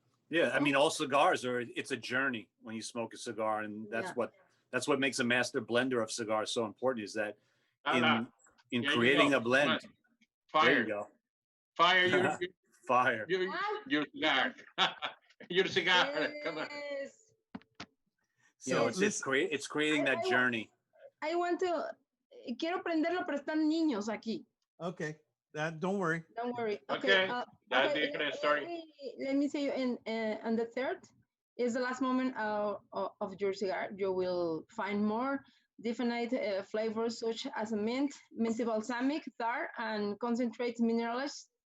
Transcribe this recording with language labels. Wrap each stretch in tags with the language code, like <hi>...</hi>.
<en>Yeah, I mean, all cigars it's a journey when you smoke a cigar, and that's what makes a master blender of cigars so important, is that in creating a blend. Fire. There you go. Fire. Fire. Your cigar. Your cigar. Come on. So it's creating that journey. I want to.</en> <es>Quiero prenderlo, pero están niños aquí.</es> <en>Okay. Don't worry. Don't worry. Okay. That's different story. Let me say, and the third is the last moment of your cigar. You will find more definite flavors such as mint, minty balsamic, tar, and concentrate minerals.</en>